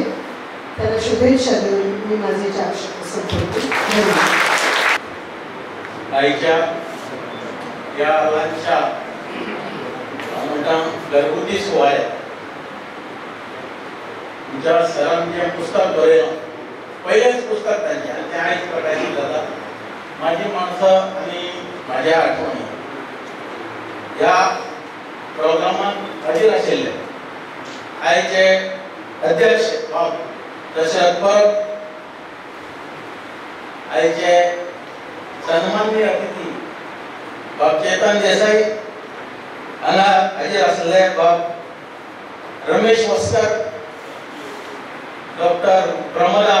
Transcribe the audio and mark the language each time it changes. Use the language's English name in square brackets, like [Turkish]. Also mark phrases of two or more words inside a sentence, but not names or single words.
[Marathi] त्याला शुभेच्छा देऊन मी माझे 4 शब्द संपवते. धन्यवाद. आईच्या या लहानशा घरगुती सोहळ्यात [Konkani] तुमच्या सरांनी जें पुस्तक बरयलां पहिलेंच पुस्तक तांचें आनी तें आयज प्रकाशीत जाता माझी माणसं आणि माझ्या आठवणी ह्या प्रोग्रामात हाजीर आशिल्ले आयचे अध्यक्ष बाब दशरथ परब, आयचे सन्माननीय अतिथी बाब चेतन देसाई, हांगा हाजीर आशिल्ले बाब रमेश वस्कर, डॉक्टर प्रमोदा